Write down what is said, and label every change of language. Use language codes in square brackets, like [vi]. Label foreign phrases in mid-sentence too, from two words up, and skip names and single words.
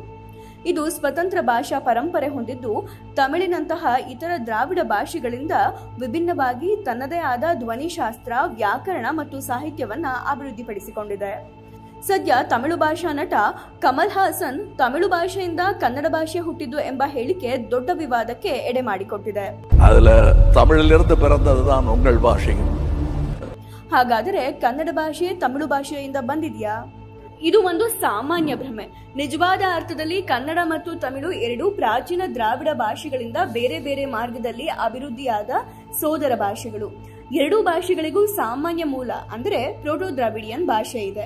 [kn] ಇದು ಸ್ವತಂತ್ರ ಭಾಷಾ ಪರಂಪರೆ ಹೊಂದಿದ್ದು, ತಮಿಳಿನಂತಹ ಇತರ ದ್ರಾವಿಡ ಭಾಷೆಗಳಿಂದ ವಿಭಿನ್ನವಾಗಿ ತನ್ನದೇ ಆದ ಧ್ವನಿಶಾಸ್ತ್ರ, ವ್ಯಾಕರಣ ಮತ್ತು ಸಾಹಿತ್ಯವನ್ನ ಅಭಿವೃದ್ಧಿಪಡಿಸಿಕೊಂಡಿದೆ. ಸದ್ಯ ತಮಿಳು ಭಾಷಾ ನಟ ಕಮಲ್ ಹಾಸನ್ ತಮಿಳು ಭಾಷೆಯಿಂದ ಕನ್ನಡ ಭಾಷೆ ಹುಟ್ಟಿದ್ದು ಎಂಬ ಹೇಳಿಕೆ ದೊಡ್ಡ ವಿವಾದಕ್ಕೆ ಎಡೆ ಮಾಡಿಕೊಟ್ಟಿದೆ. [ta] அதில் தமிழிலிருந்து பிறந்தது தான் உங்கள் பாஷை. [kn] ಹಾಗಾದರೆ ಕನ್ನಡ ಭಾಷೆ ತಮಿಳು ಭಾಷೆಯಿಂದ ಬಂದಿದೆಯಾ? ಇದು ಒಂದು ಸಾಮಾನ್ಯ ಭ್ರಮೆ. ನಿಜವಾದ ಅರ್ಥದಲ್ಲಿ ಕನ್ನಡ ಮತ್ತು ತಮಿಳು ಎರಡೂ ಪ್ರಾಚೀನ ದ್ರಾವಿಡ ಭಾಷೆಗಳಿಂದ ಬೇರೆ ಬೇರೆ ಮಾರ್ಗದಲ್ಲಿ ಅಭಿವೃದ್ಧಿಯಾದ ಸೋದರ ಭಾಷೆಗಳು. ಎರಡೂ ಭಾಷೆಗಳಿಗೂ ಸಾಮಾನ್ಯ ಮೂಲ ಅಂದರೆ [en] Proto Dravidian [kn] ಭಾಷೆ ಇದೆ.